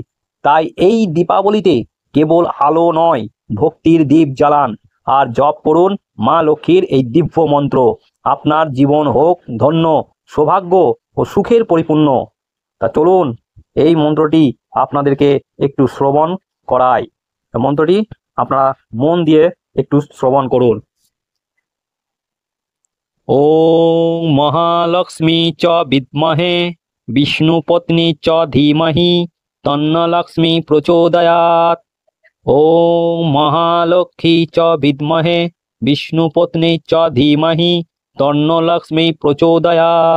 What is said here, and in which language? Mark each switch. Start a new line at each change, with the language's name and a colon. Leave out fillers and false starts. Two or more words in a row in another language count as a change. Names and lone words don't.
Bangla: তাই এই দীপাবলিতে কেবল আলো নয়, ভক্তির দীপ জ্বালান আর জপ করুন মা লক্ষ্মীর এই দিব্য মন্ত্র। আপনার জীবন হোক ধন্য, সৌভাগ্য ও সুখের পরিপূর্ণ। তা চলুন এই মন্ত্রটি আপনাদেরকে একটু শ্রবণ করাই। মন্ত্রটি আপনারা মন দিয়ে একটু শ্রবণ করুন।
Sanskrit: ওম মহালক্ষ্মী চ বিদ্মহে বিষ্ণুপত্নী চ ধীমহি তন্ন লক্ষ্মী প্রচোদয়াৎ। ওম মহালক্ষ্মী চ বিদ্মহে বিষ্ণুপত্নী চ ধীমহি তন্ন লক্ষ্মী প্রচোদয়াৎ।